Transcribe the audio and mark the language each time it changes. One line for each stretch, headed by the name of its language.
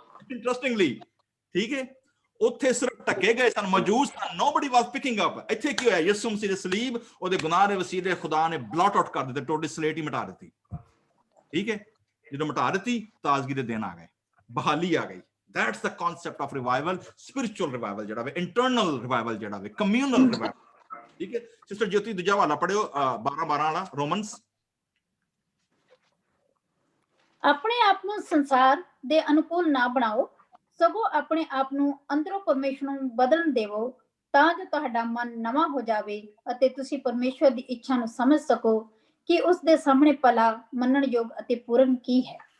Punjabi: Interestingly, ਠੀਕ ਹੈ, ਉੱਥੇ ਸਿਰਫ ਢਕੇ ਗਏ ਸਨ, ਮੌਜੂਦ ਸਨ,
English: Nobody was picking up.
Punjabi: ਇੱਥੇ ਕੀ ਹੋਇਆ? ਯਿਸੂ ਮਸੀਹ ਦੇ ਸਲੀਬ, ਉਹਦੇ ਗੁਨਾਹ ਦੇ ਵਸੀਲੇ ਖੁਦਾ ਨੇ ਬਲੌਟ ਆਊਟ ਕਰ ਦਿੱਤੇ, ਟੋਟਲੀ ਸਲੇਟ ਹੀ ਮਿਟਾ ਦਿੱਤੀ। ਠੀਕ ਹੈ, ਜਦੋਂ ਮਿਟਾ ਦਿੱਤੀ ਤਾਜ਼ਗੀ ਦੇ ਦਿਨ ਆ ਗਏ, ਬਹਾਲੀ ਆ ਗਈ।
English: That's the concept of revival, spiritual revival
Punjabi: ਜਿਹੜਾ ਵੇ,
English: internal revival ਜਿਹੜਾ ਵੇ, communal revival।
Punjabi: ਠੀਕ ਹੈ, ਸਿਸਟਰ ਜੋਤੀ ਦੂਜਾ ਹਵਾਲਾ ਪੜਿਓ 12:12 ਵਾਲਾ, ਰੋਮਨਸ। ਆਪਣੇ ਆਪ ਨੂੰ ਸੰਸਾਰ ਦੇ ਅਨੁਕੂਲ ਨਾ ਬਣਾਓ, ਸਗੋਂ ਆਪਣੇ ਆਪ ਨੂੰ ਅੰਦਰੋਂ ਪਰਮੇਸ਼ਰ ਨੂੰ ਬਦਲਣ ਦੇਵੋ, ਤਾਂ ਜੋ ਤੁਹਾਡਾ ਮਨ ਨਵਾਂ ਹੋ ਜਾਵੇ ਅਤੇ ਤੁਸੀਂ ਪਰਮੇਸ਼ਰ ਦੀ ਇੱਛਾ ਨੂੰ ਸਮਝ ਸਕੋ ਕਿ ਉਸ ਦੇ ਸਾਹਮਣੇ ਭਲਾ, ਮੰਨਣਯੋਗ ਅਤੇ ਪੂਰਨ ਕੀ ਹੈ।